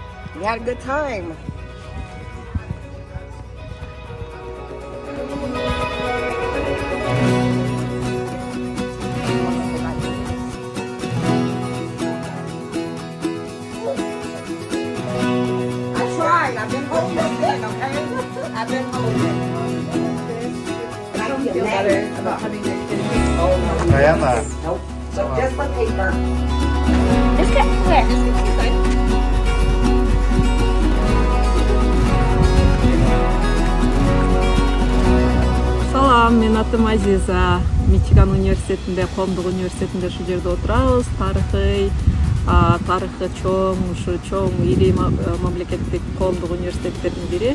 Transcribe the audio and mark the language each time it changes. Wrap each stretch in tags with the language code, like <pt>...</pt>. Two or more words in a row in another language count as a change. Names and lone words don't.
<en>We had a good time. I tried. I've been holding it, okay? I've been holding it. I don't feel better about having your kids. Oh, no. Diana. Nope. So just the paper. Just get where? Just get inside.</en> <ky>Салам, мен атым Азиза. Мичиган университетинде, коомдук университетинде ушул жерде отурабыз. Тарыхы чоң, ушу чоң ири мамлекеттик коомдук университеттердин бири.</ky>